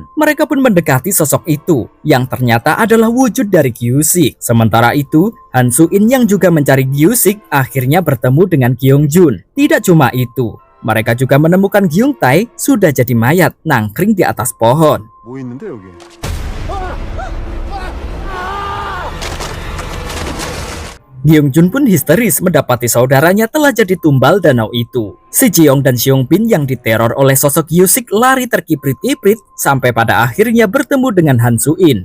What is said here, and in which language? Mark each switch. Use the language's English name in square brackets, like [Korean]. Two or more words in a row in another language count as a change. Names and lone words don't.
[Indonesian] Mereka pun mendekati sosok itu, yang ternyata adalah wujud dari Gyu-sik. Sementara itu, Han Soo-in yang juga mencari Gyu-sik akhirnya bertemu dengan Gyung Jun. Tidak cuma itu, mereka juga menemukan Gyung Tae sudah jadi mayat nangkring di atas pohon. [Korean] 뭐 있는데 여기? [Indonesian] Gyung Jun pun histeris mendapati saudaranya telah jadi tumbal danau itu. Si Jeong dan Seong Bin yang diteror oleh sosok Gyu-sik lari terkiprit-kiprit sampai pada akhirnya bertemu dengan Han Soo-in.